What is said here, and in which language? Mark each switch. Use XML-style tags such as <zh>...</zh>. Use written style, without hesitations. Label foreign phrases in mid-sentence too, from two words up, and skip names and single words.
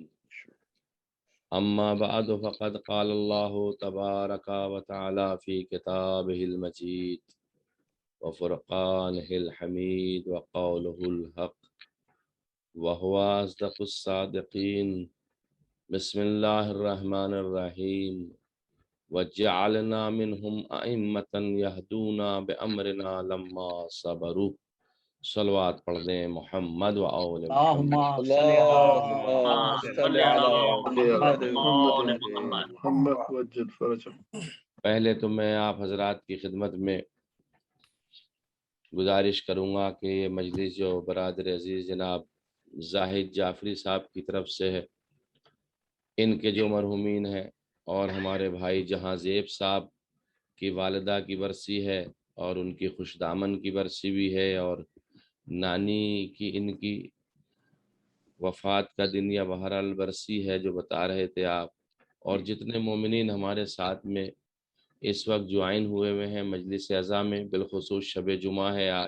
<ar>أما بعد فقد قال الله تبارك وتعالى في كتابه المجيد وفرقانه الحميد وقوله الحق وهو أصدق الصادقين. بسم الله الرحمن الرحيم. وجعلنا منهم أئمة يهدون بأمرنا لما صبروا.</ar> <ur>صلوات پڑھ دیں محمد و آل پہلے تو میں آپ حضرات کی خدمت میں گزارش کروں گا کہ یہ مجلس جو برادر عزیز جناب زاہد جعفری صاحب کی طرف سے ہے, ان کے جو مرحومین ہیں، اور ہمارے بھائی جہاں زیب صاحب کی والدہ کی برسی ہے اور ان کی خوش دامن کی برسی بھی ہے، اور نانی کی ان کی وفات کا دن یا بہرحال برسی ہے جو بتا رہے تھے آپ، اور جتنے مومنین ہمارے ساتھ میں اس وقت جوائن ہوئے ہیں مجلس اعزا میں، بالخصوص شب جمعہ ہے آج۔</ur>